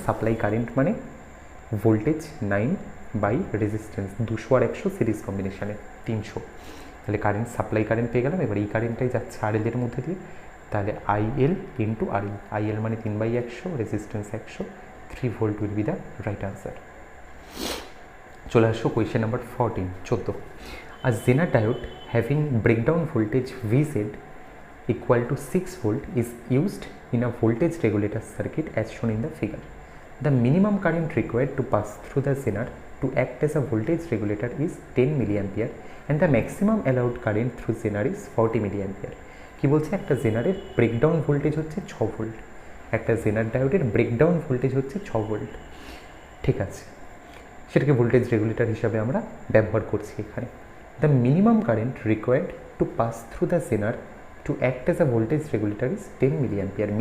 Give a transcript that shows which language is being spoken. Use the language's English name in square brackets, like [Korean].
[Bangla] Supply current মানে voltage 9 by resistance, 200 আর 100 series কম্বিনেশানে 300। তাহলে current, supply current পেয়ে গেলাম। এবার এই কারেন্টটাই যাচ্ছে RL এর মধ্যে দিয়ে, তাহলে IL ইন্টু RL। IL মানে 3/100, resistance 100, 3 volt will be the right answer. চলে আসো question number 14। [English] A Zener diode having breakdown voltage Vz equal to 6 volt is used in a voltage regulator circuit as shown in the figure. The minimum current required to pass through the Zener to act as a voltage regulator is 10 milliampere and the maximum allowed current through Zener is 40 milliampere. [Bangla] কি বলছে? একটা জেনারের breakdown voltage হচ্ছে 6 volt, একটা জেনার ডায়োডের breakdown voltage হচ্ছে 6 volt. ঠিক আছে, সেটাকে voltage regulator হিসাবে আমরা ব্যবহার করছি এখানে। [English] The minimum current required to pass through the zener to act as a voltage regulator is 10 milliampere.